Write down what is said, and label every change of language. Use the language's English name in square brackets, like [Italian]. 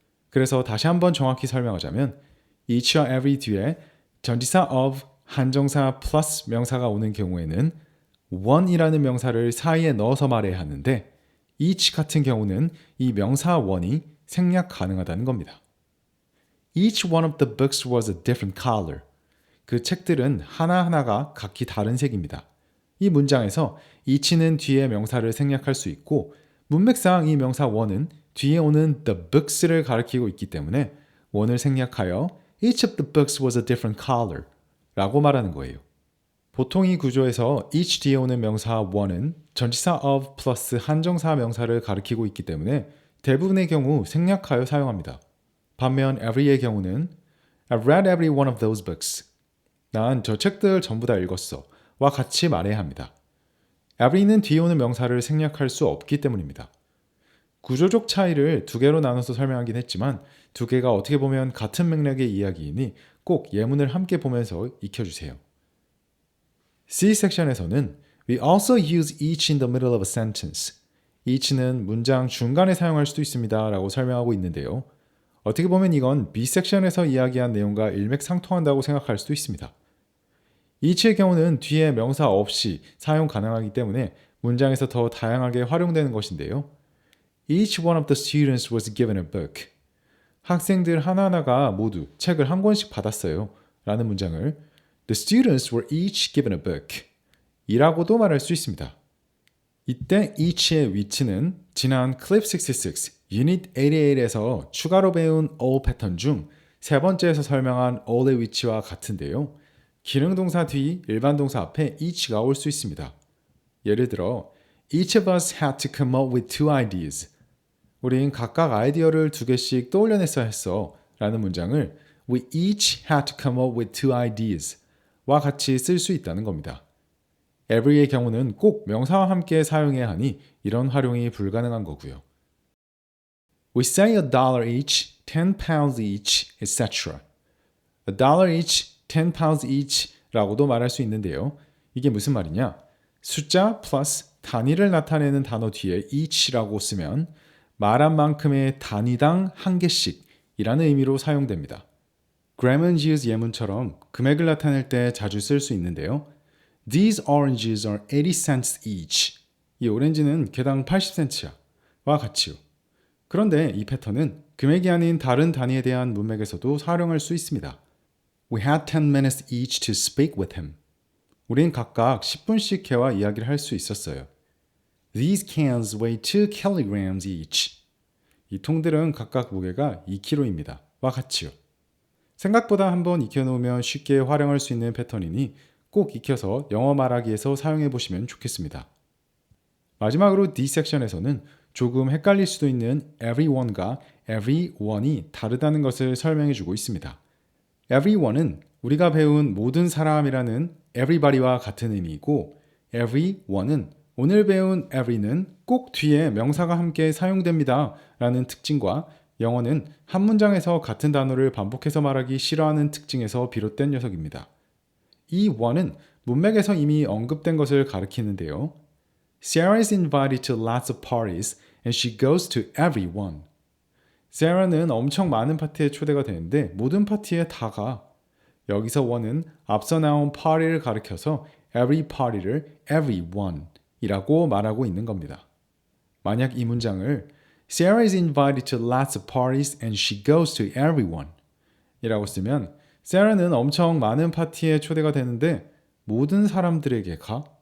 [Korean] 그래서 다시 한번 정확히 설명하자면 each와 every 뒤에 전치사 of 한정사 플러스 명사가 오는 경우에는 one이라는 명사를 사이에 넣어서 말해야 하는데 each 같은 경우는 이 명사 one이 생략 가능하다는 겁니다. [English] Each one of the books was a different color. [Korean] 그 책들은 하나하나가 각기 다른 색입니다. 이 문장에서 each는 뒤에 명사를 생략할 수 있고 문맥상 이 명사 one은 뒤에 오는 the books를 가리키고 있기 때문에 one을 생략하여 [English] each of the books was a different color [Korean] 라고 말하는 거예요. 보통 이 구조에서 each 뒤에 오는 명사 one은 전치사 of 플러스 한정사 명사를 가리키고 있기 때문에 대부분의 경우 생략하여 사용합니다. 반면 every의 경우는 [English] I've read every one of those books. [Korean] 난 저 책들 전부 다 읽었어. 와 같이 말해야 합니다. every는 뒤에 오는 명사를 생략할 수 없기 때문입니다. 구조적 차이를 두 개로 나눠서 설명하긴 했지만 두 개가 어떻게 보면 같은 맥락의 이야기이니 꼭 예문을 함께 보면서 익혀주세요. C 섹션에서는 [English] We also use each in the middle of a sentence. [Korean] each는 문장 중간에 사용할 수도 있습니다 라고 설명하고 있는데요. 어떻게 보면 이건 B 섹션에서 이야기한 내용과 일맥상통한다고 생각할 수도 있습니다. each의 경우는 뒤에 명사 없이 사용 가능하기 때문에 문장에서 더 다양하게 활용되는 것인데요. [English] Each one of the students was given a book. [Korean] 학생들 하나하나가 모두 책을 한 권씩 받았어요 라는 문장을 [English] The students were each given a book [Korean] 이라고도 말할 수 있습니다. 이때 each의 위치는 지난 Clip 66, Unit 88에서 추가로 배운 all 패턴 중 세 번째에서 설명한 all의 위치와 같은데요. 기능동사 뒤 일반 동사 앞에 each가 올 수 있습니다. 예를 들어 [English] Each of us had to come up with two ideas. [Korean] 우린 각각 아이디어를 두 개씩 떠올려냈어야 했어 라는 문장을 [English] We each had to come up with two ideas [Korean] 와 같이 쓸 수 있다는 겁니다. every의 경우는 꼭 명사와 함께 사용해야 하니 이런 활용이 불가능한 거고요. [English] We say $1 each, 10 pounds each, etc. $1 each, 10 pounds each [Korean] 라고도 말할 수 있는데요. 이게 무슨 말이냐? 숫자 플러스 단위를 나타내는 단어 뒤에 each라고 쓰면 말한 만큼의 단위당 한 개씩 이라는 의미로 사용됩니다. Graham and Gee's 예문처럼 금액을 나타낼 때 자주 쓸 수 있는데요. [English] These oranges are 80 cents each. [Korean] 이 오렌지는 개당 80센트야. 와 같이요. 그런데 이 패턴은 금액이 아닌 다른 단위에 대한 문맥에서도 활용할 수 있습니다. [English] We had 10 minutes each to speak with him. [Korean] 우린 각각 10분씩 걔와 이야기를 할 수 있었어요. [English] These cans weigh 2 kilograms each. [Korean] 이 통들은 각각 무게가 2kg입니다. 와 같이요. 생각보다 한번 익혀놓으면 쉽게 활용할 수 있는 패턴이니 꼭 익혀서 영어 말하기에서 사용해 보시면 좋겠습니다. 마지막으로 D 섹션에서는 조금 헷갈릴 수도 있는 everyone과 everyone이 다르다는 것을 설명해 주고 있습니다. everyone은 우리가 배운 모든 사람이라는 everybody와 같은 의미이고 everyone은 오늘 배운 every는 꼭 뒤에 명사가 함께 사용됩니다 라는 특징과 영어는 한 문장에서 같은 단어를 반복해서 말하기 싫어하는 특징에서 비롯된 녀석입니다. 이 one은 문맥에서 이미 언급된 것을 가리키는데요. [English] Sarah is invited to lots of parties and she goes to every one. [Korean] Sarah는 엄청 많은 파티에 초대가 되는데 모든 파티에 다 가. 여기서 one은 앞서 나온 party를 가리켜서 every party를 everyone 이라고 말하고 있는 겁니다. 만약 이 문장을 [English] Sarah is invited to lots of parties and she goes to everyone [Korean] 이라고 쓰면 Sarah는 엄청 많은 파티에 초대가 되는데 모든 사람들에게 가?